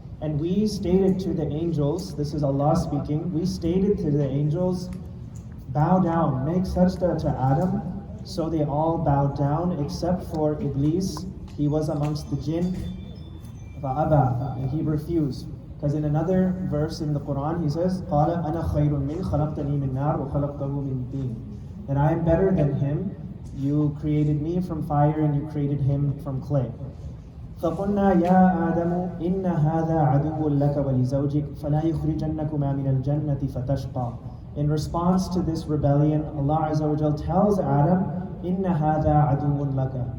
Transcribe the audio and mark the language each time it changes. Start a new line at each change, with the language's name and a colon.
English: And we stated to the angels, this is Allah speaking, we stated to the angels, bow down, make sajda to Adam. So they all bowed down except for Iblis. He was amongst the jinn.
Arabic: فَأَبَى,
English: and he refused. Because in another verse in the Quran, he says,
Arabic: قَالَ أَنَا خَيْرٌ مِّنْ خَلَقْتَنِي مِنْ نَارٍ وَخَلَقْتَهُ مِنْ طِينٍ.
English: And I am better than him. You created me from fire and you created him from clay.
Arabic: فَقُلْنَا يَا آدَمُ إِنَّ هَذَا عَدُوٌّ لَكَ وَلِزَوْجِكَ فَلَا يُخْرِجَنَّكُمَا مِنَ الْجَنَّةِ فَتَشْقَى.
English: In response to this rebellion, Allah Azza wa Jal tells Adam,
Arabic: إِنَّ هَذَا عَدُوٌّ لَكَ.